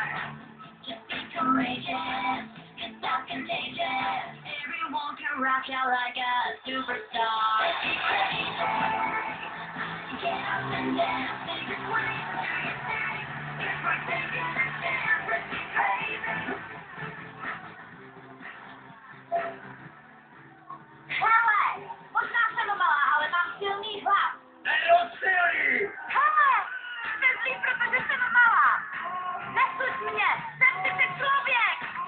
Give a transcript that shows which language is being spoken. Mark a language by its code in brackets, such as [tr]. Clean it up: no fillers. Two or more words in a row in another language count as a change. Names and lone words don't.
[en] Just be courageous. It's not contagious. Everyone can rock out like a superstar. Be crazy. Get up and dance. Make it swing through your thing. If we're taking a chance, let's be crazy. [cs] Hele, možná jsem malá, ale mám silný hlas. Nerozstřelí! Hele, jste zlý, protože jsem malá. Neslyš mě, jsem sice člověk.